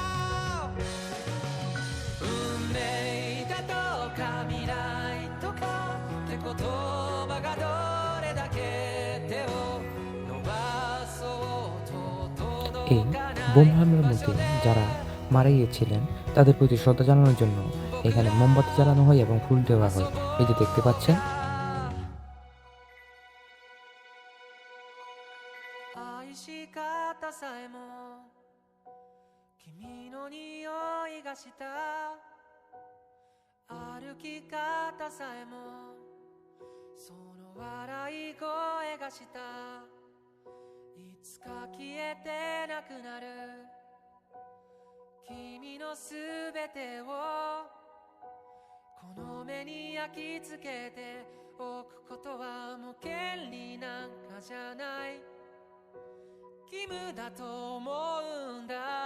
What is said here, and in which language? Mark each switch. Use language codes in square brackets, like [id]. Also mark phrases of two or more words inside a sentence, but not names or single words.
[bn] এই বোম হামলার মধ্যে যারা মারা গিয়েছিলেন তাদের প্রতি শ্রদ্ধা জানানোর জন্য এখানে মোমবাতি জ্বালানো হয় এবং ফুল দেওয়া হয়, এই যে দেখতে পাচ্ছেন। [ja] 愛し方さえも君の匂いがした歩き方さえもその笑い声がしたいつか消えてなくなる君のすべてをこの目に焼き付けておくことはもう権利なんかじゃない義務だと思うんだ